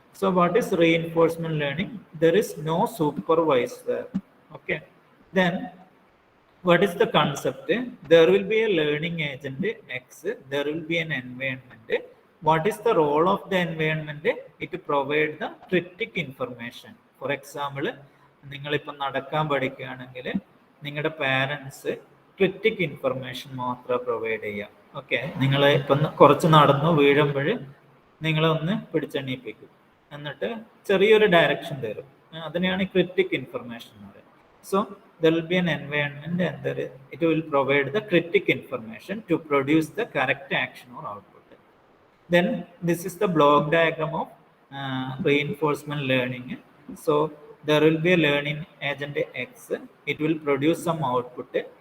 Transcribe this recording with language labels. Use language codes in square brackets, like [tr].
[en] So what is reinforcement learning? There is no supervisor. Okay, then what is the concept? There will be a learning agent X, there will be an environment. What is the role of the environment? It provides the critic information. [ml] For example, നിങ്ങളിപ്പം നടക്കാൻ പഠിക്കുകയാണെങ്കിൽ നിങ്ങളുടെ parents critic information മാത്രം provide ചെയ്യുക. Okay, നിങ്ങൾ ഇപ്പം കുറച്ച് നടന്നു വീഴുമ്പോൾ നിങ്ങളെ ഒന്ന് പിടിച്ചെണ്ണീപ്പിക്കും, എന്നിട്ട് ചെറിയൊരു ഡയറക്ഷൻ തരും. അതിനെയാണ് ക്രിറ്റിക് ഇൻഫർമേഷൻ എന്ന് പറയുന്നത്. [en] So there will be an environment and it will provide the critic information to produce the correct action or output. Then this is the block diagram of reinforcement learning. So there will be a learning agent X, it will produce some output.